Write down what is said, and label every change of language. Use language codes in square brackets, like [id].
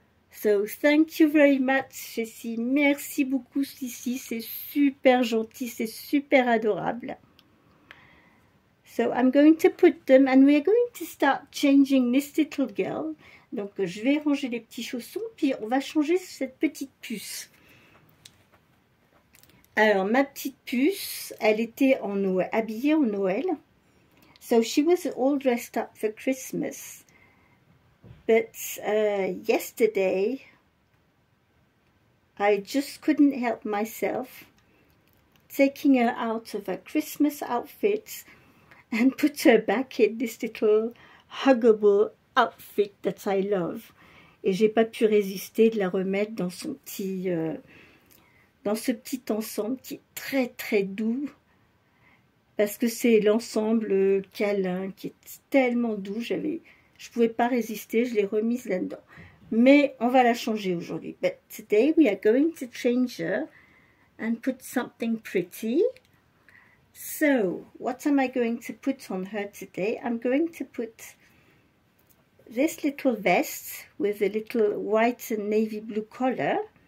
[en] So, thank you very much, Sissi. [fr] Merci beaucoup, Sissi. C'est super gentil, c'est super adorable. [en] So, I'm going to put them, and we're going to start changing this little girl. [fr] Donc, je vais ranger les petits chaussons, puis on va changer cette petite puce. Alors, ma petite puce, elle était habillée en Noël. [en] So she was all dressed up for Christmas. But yesterday, I just couldn't help myself taking her out of her Christmas outfit and put her back in this little huggable outfit that I love. [fr] Et j'ai pas pu résister de la remettre dans son petit... dans ce petit ensemble qui est très doux, parce que c'est l'ensemble câlin qui est tellement doux, je pouvais pas résister, je l'ai remise là-dedans. Mais on va la changer aujourd'hui. [en] But today we are going to change her and put something pretty. So, what am I going to put on her today? I'm going to put this little vest with a little white and navy blue collar.